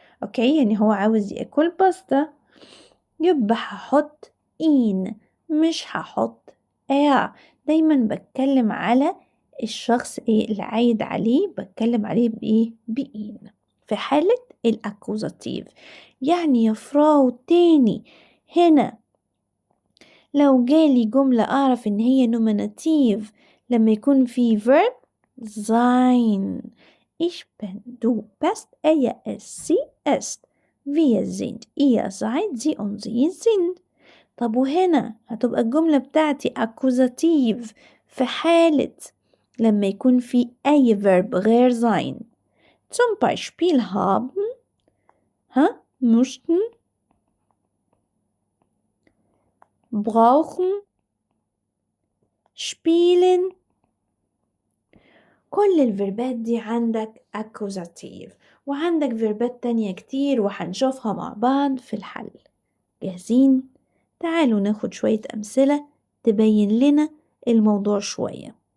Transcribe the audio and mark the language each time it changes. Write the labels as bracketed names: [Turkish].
[Arabic] اوكي، يعني هو عاوز ياكل باستا، يبقى هحط إن مش هحط دايما بتكلم على الشخص اللي عايد عليه، بتكلم عليه بإيه؟ بإن في حالة الأكوزاتيف. يعني يا فراو تاني، هنا لو جالي جملة أعرف إن هي نوميناتيف لما يكون في verb sein. [German] Ich bin, du bist, sie ist. Wir sind, ihr seid, sie und sie sind. [Arabic] طب وهنا هتبقى الجملة بتاعتي accusative في حالة لما يكون في أي verb غير sein. [German] Zum Beispiel haben، möchten، brauchen، spielen. [Arabic] كل الفيربات دي عندك accusative، وعندك فيربات تانية كتير وهنشوفها مع بعض في الحل. جاهزين؟ تعالوا ناخد شوية أمثلة تبين لنا الموضوع شوية.